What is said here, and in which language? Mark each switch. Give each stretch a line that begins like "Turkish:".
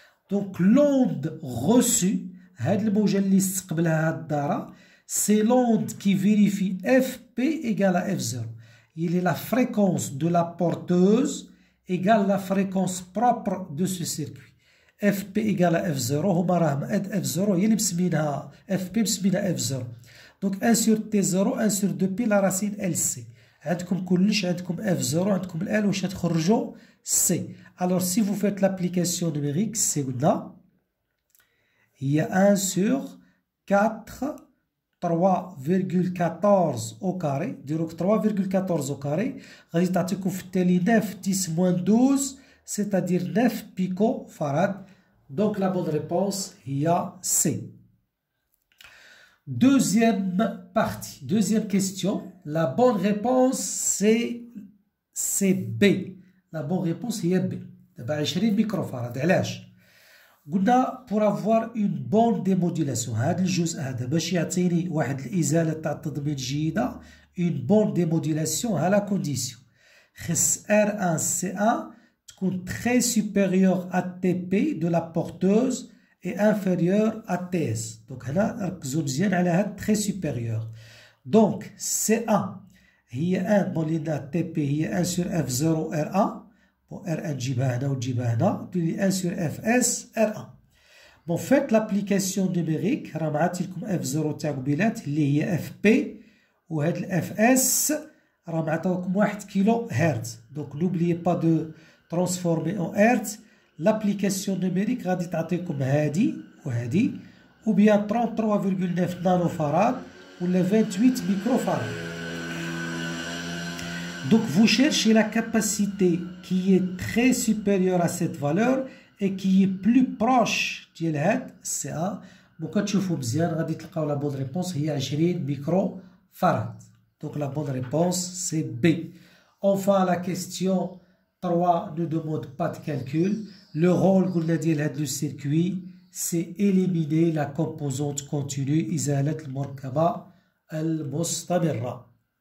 French: Donc, l'onde reçue,
Arabic: هاد الموجة اللي استقبلها هاد الدارة,
French: c'est l'onde qui vérifie FP égale à F0. Il est la fréquence de la porteuse égale la fréquence propre de ce circuit.
Arabic: FP
French: égale à
Arabic: F0, هما راهم F0 هي اللي مسمينها FP مسمينها F0.
French: Donc 1 sur T0 1 sur 2 pi la racine LC.
Arabic: عندكم كلش, عندكم F0, عندكم L واش تخرجوا C.
French: Alors si vous faites l'application numérique, c'est
Arabic: قلنا
French: هي 1 sur 4 3,14 au carré.
Arabic: ديروك
French: 3,14 au carré.
Arabic: غادي تعطيكم في التالي 9 10
French: moins
Arabic: 12,
French: c'est-à-dire
Arabic: 9 picofarad.
French: Donc la bonne réponse est C. Deuxième partie, deuxième question. La bonne réponse c'est B. La bonne réponse est B.
Arabic: دابا
French: 20 microfarad.
Arabic: علاش؟ قلنا
French: pour avoir une bonne démodulation.
Arabic: هذا الجزء هذا باش يعطيني واحد الإزالة تاع التضمين جيدة.
French: Une bonne démodulation à la condition.
Arabic: خص
French: R1 C1
Arabic: تكون
French: très supérieur à TP de la porteuse et inférieur à TS. Donc
Arabic: هنا ركزوا مزيان على هاد
French: très supérieur. Donc
Arabic: C1 هي 1 مولينا TP هي 1
French: sur
Arabic: F0 R1.
French: Bon,
Arabic: R1 تجيبها هنا وتجيبها هنا.
French: Puis 1 sur Fs R1. Bon, faites l'application numérique.
Arabic: راه معطي لكم F0 تاع قبيلات اللي هي FP وهاد ال Fs راه معطاوكم 1 كيلو هرتز.
French: Donc n'oubliez pas de transformer en hertz. L'application numérique
Arabic: غادي تعطيكم هادي وهادي
French: ou bien 33,9 nanofarad
Arabic: ولا
French: 28 microfarad. Donc vous cherchez la capacité qui est très supérieure à cette valeur et qui est plus proche
Arabic: ديال هاد
French: CA.
Arabic: بون كتشوفوا مزيان غادي تلقاو
French: la bonne réponse
Arabic: هي 20 microfarad.
French: Donc la bonne réponse c'est B. Enfin la question 3 ne demande pas de calcul. Le rôle
Arabic: قلنا ديال هاد
French: le circuit c'est éliminer la composante continue
Arabic: إزالة المركبة المستمرة.